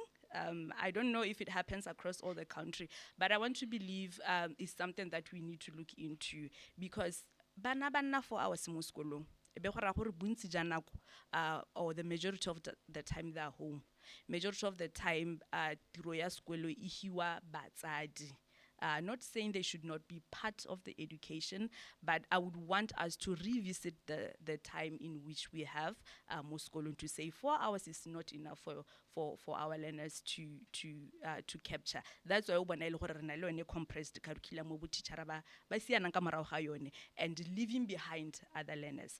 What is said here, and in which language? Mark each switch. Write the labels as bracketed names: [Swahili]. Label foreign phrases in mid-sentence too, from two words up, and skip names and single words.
[English] I don't know if it happens across all the country, but I want to believe it's something that we need to look into, because bana for our small school, or the majority of the time they're home. Majority of the time, [Tswana] tiro ya sekolo e hiwa batsadi. [English] Not saying they should not be part of the education, but I would want us to revisit the time in which we have Moskolon to say 4 hours is not enough for our learners to capture. That's why when I look at compressed curriculum and leaving behind other learners.